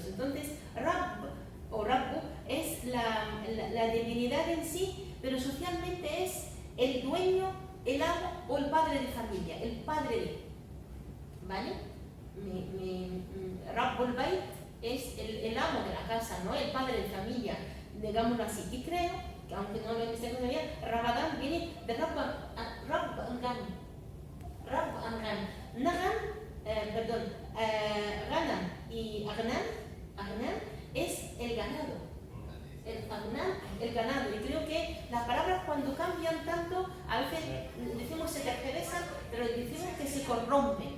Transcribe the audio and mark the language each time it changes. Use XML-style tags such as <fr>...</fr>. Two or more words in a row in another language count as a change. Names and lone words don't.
<es>Entonces, Rabb o Rabbu es la divinidad en sí, pero socialmente es el dueño, el amo o el padre de familia, el padre de, ¿vale?</es> <ar>رب البيت</ar> <es>es el amo de la casa, ¿no? El padre de familia, digámoslo así. Y creo que, aunque no lo investigué todavía, Ramadán viene de</es> <ar>رب الغني.</ar> <es>Rabb Angan. Nagan, Ganam y Agnan es el ganado. El ganado. Y creo que las palabras cuando cambian tanto, a veces decimos se tergiversan, pero decimos que se corrompen.</es>